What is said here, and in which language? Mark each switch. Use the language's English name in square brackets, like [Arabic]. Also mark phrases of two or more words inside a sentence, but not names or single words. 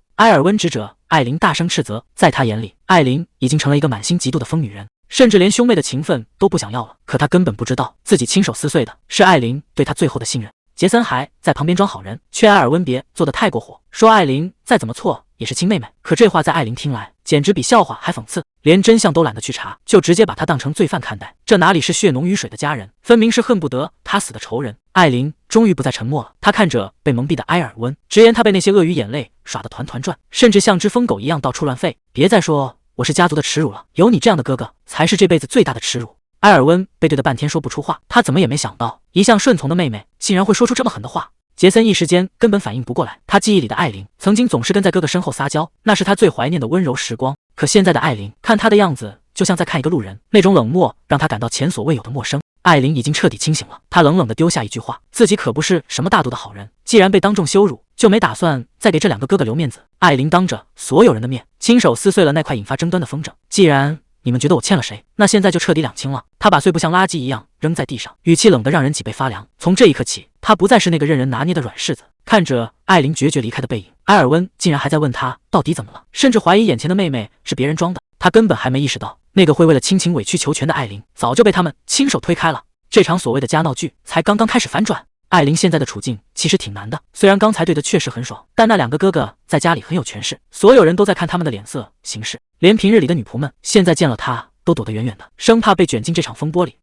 [Chinese] 埃爾溫指着艾琳大聲斥責，在他眼裡，艾琳已經成了一個滿心嫉妒的瘋女人，甚至連兄妹的情分都不想要了。可他根本不知道，自己親手撕碎的是艾琳對他最後的信任。傑森還在旁邊裝好人，勸埃爾溫別做得太過火，說艾琳再怎麼錯也是親妹妹。可這話在艾琳聽來，簡直比笑話還諷刺，連真相都懶得去查，就直接把他當成罪犯看待。這哪裡是血濃於水的家人，分明是恨不得他死的仇人。艾琳終於不再沉默了，她看着被蒙蔽的埃爾溫，直言他被那些鱷魚眼淚耍得團團轉，甚至像只瘋狗一樣到處亂吠。別再說我是家族的恥辱了，有你這樣的哥哥才是這輩子最大的恥辱。埃爾溫被對得半天說不出話，他怎麼也沒想到，一向順從的妹妹竟然會說出這麼狠的話。傑森一時間根本反應不過來，他記憶裡的艾琳曾經總是跟在哥哥身後撒嬌，那是他最懷念的溫柔時光。可現在的艾琳看他的樣子，就像在看一個路人，那種冷漠讓他感到前所未有的陌生。艾琳已經徹底清醒了，她冷冷地丟下一句話，自己可不是什麼大度的好人，既然被當众羞辱，就沒打算再給這兩个哥哥留面子。艾琳當着所有人的面，親手撕碎了那塊引發爭端的風箏。既然你們覺得我欠了誰，那現在就徹底兩清了。他把碎布像垃圾一樣扔在地上，語氣冷得讓人脊背發涼。從這一刻起，他不再是那個任人拿捏的軟柿子。看着艾琳決絕離開的背影，埃爾溫竟然還在問他到底怎麼了，甚至懷疑眼前的妹妹是別人裝的。他根本還沒意識到，那個會為了親情委曲求全的艾琳，早就被他們親手推開了。這場所謂的家鬧劇才剛剛開始反轉。艾琳現在的處境其實挺難的，雖然剛才對的確實很爽，但那兩個哥哥在家裡很有權勢，所有人都在看他們的臉色行事，連平日裡的女僕們現在見了他都躲得遠遠的，生怕被捲進這場風波裡。